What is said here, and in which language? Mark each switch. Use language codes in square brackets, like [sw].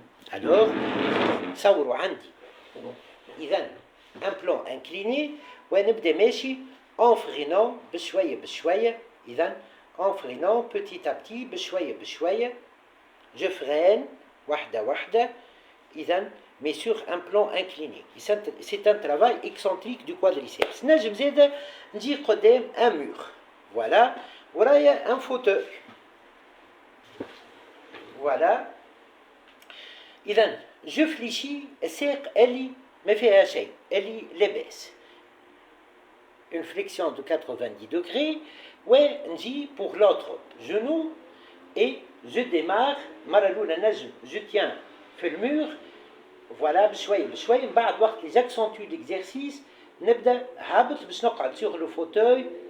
[fr] Alors, [ar] صوروا عندي إذا [fr] un plan incliné [ar] ونبدأ ماشي [fr] en freinant [ar] بشوية بشوية إذا [fr] en freinant petit à petit بشوية بشوية je freine [ar] واحدة واحدة إذا [fr] mais sur un plan incliné. C'est un travail excentrique du quadriceps. [ar] نجم زيادة نجي قدام [fr] un mur. Voilà, [ar] ورايا [fr] un fauteuil. Voilà. [ar] إذا [fr] je fléchis [ar] الساق اللي ما فيها شيء اللي لاباس. [fr] Une flexion de 90 degrés [ar] ونجي [fr] pour l'autre genou et je démarre [ar] مرة الأولى نجم [fr] je tiens في المur. [ar] Voilà بشوية بشوية من بعد وقت اللي [fr] j'accentue l'exercice [ar] نبدأ هابط باش نقعد [fr] sur le fauteuil.